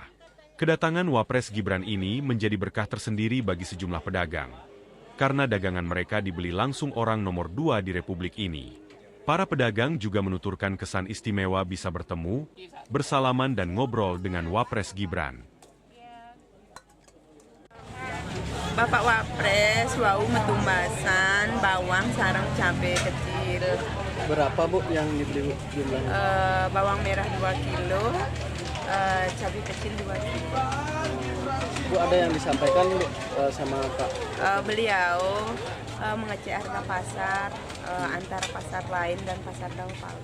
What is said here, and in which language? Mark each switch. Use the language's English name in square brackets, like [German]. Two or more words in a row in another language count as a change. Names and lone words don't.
[Indonesian] Kedatangan Wapres Gibran ini menjadi berkah tersendiri bagi sejumlah pedagang, karena dagangan mereka dibeli langsung orang nomor 2 di Republik ini. Para pedagang juga menuturkan kesan istimewa bisa bertemu, bersalaman dan ngobrol dengan Wapres Gibran. [Balinese] Bapak Wapres, wau metumbasan, bawang, sarang cabai kecil. [Indonesian] Berapa Bu yang dibeli jumlahnya? Bawang merah 2 kilo, cabai kecil 2 kilo. Bu, ada yang disampaikan Bu sama Pak? Beliau mengecek harga pasar antara pasar lain dan pasar Dauh Pala.